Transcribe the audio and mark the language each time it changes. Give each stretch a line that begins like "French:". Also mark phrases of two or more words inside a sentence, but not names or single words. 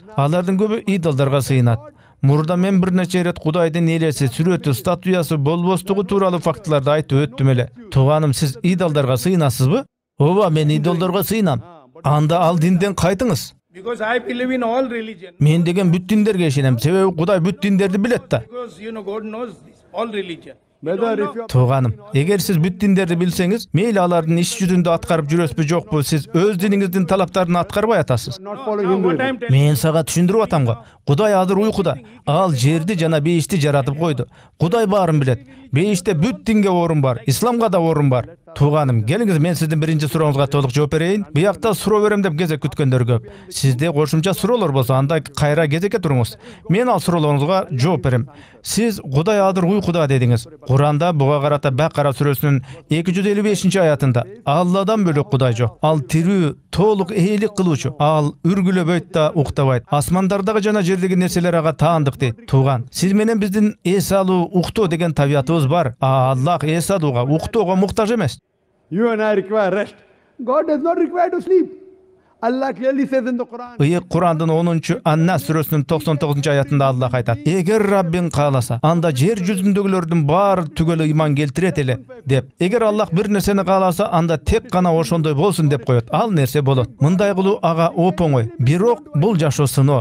Kyrgyz: Алардын көбү идолдорго сыйынат. Мурда мен бир нече ирет Кудайдын элеси, сүрөтү, статуясы болбостугу тууралуу фактыларды айтып өттүм эле. Тууганым, сиз идолдорго сыйынасызбы? Ооба, мен идолдорго сыйынам. Анда ал динден кайтыңыз. Мен деген бүт диндерге ишенем. Себеби Кудай бүт диндерди билет да.
English: Whether if you are
Kyrgyz: Tууганым, эгер сиз бүт диндерди билсеңиз, мейли алардын иш жүзүндө аткарып жүрөсүзбү жокпу, сиз өз диниңиздин талаптарын аткарбай атасыз.
English: not following Hinduism,
Kyrgyz: Мен сага түшүндүрүп атам го. Кудай азыр уйкуда. Ал жерди жана бейишти жаратып койду. Кудай баарын билет. Бейиште бүт динге орун бар, исламга да орун бар. Тууганым, келиңиз мен сиздин биринчи сурооңузга толук жооп берейин. Буякта суроо берем деп кезек күткөндөр көп. Сизде кошумча суроолор болсо, анда кайра кезекке туруңуз. Мен ал суроолоруңузга жооп берем. Сиз Кудай азыр уйкуда дедиңиз. Куранда буга карата Бакара сүрөсүнүн 255-аятында Алладан бөлөк Кудай жок. Ал тирүү, толук ээлик кылуучу. Ал үргүлөбөйт да уктабайт. Асмандардагы жана жердеги нерселер ага таандык дейт. Тууган, сиз менен биздин эс алуу, уктоо деген табиятыбыз бар. Аллах эс алууга, уктоого муктаж эмес.
English: you and I require rest. God does not require to sleep. Allah clearly says in the Quran.
Kyrgyz: Ыйык Курандын 10-чу Аннас сүрөсүнүн 99-аятында Аллах айтат: "Эгер Раббиң кааласа, анда жер жүзүндөгүлөрдүн баары түгөл ыйман келтирет эле" деп. Эгер Аллах бир нерсени кааласа, анда тек гана ошондой болсун деп коет. Ал нерсе болот. Мындай кылуу ага оп-оңой. Бирок бул жашоо сыноо.